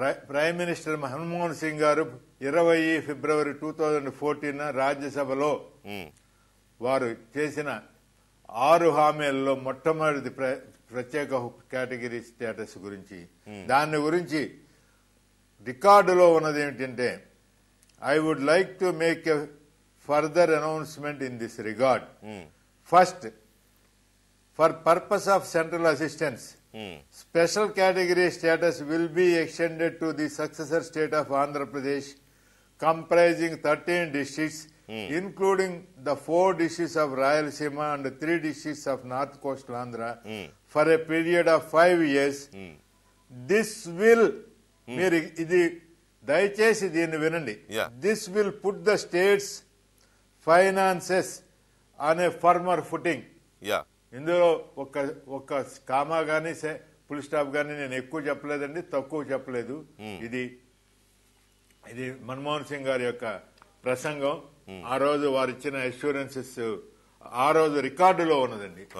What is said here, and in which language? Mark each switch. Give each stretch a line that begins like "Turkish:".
Telugu: Prime minister Manmohan Singh గారు 20 ఫిబ్రవరి 2014 రాజ్యసభలో వారు చేసిన 6 హామీలలో మొట్టమొదటి ప్రత్యేక కేటగిరీ స్టేటస్ గురించి, దాని గురించి రికార్డులో ఉన్నది ఏమిటంటే,
English: I would like to make a further announcement in this regard. First, for purpose of central assistance, special category status will be extended to the successor state of Andhra Pradesh, comprising 13 districts, including the 4 districts of Rayalaseema and 3 districts of North Coastal Andhra, for a period of 5 years. This will,
Telugu: మీరు ఇది దయచేసి దీన్ని వినండి,
English: this will put the state's finances on a firmer footing.
Telugu: ఇందులో ఒక్క comma గానీ full stop గానీ నేను ఎక్కువ చెప్పలేదండి, తక్కువ చెప్పలేదు. ఇది మన్మోహన్ సింగ్ గారి యొక్క ప్రసంగం. ఆ రోజు వారు ఇచ్చిన అష్యూరెన్సెస్ ఆ రోజు రికార్డులో ఉన్నదండి.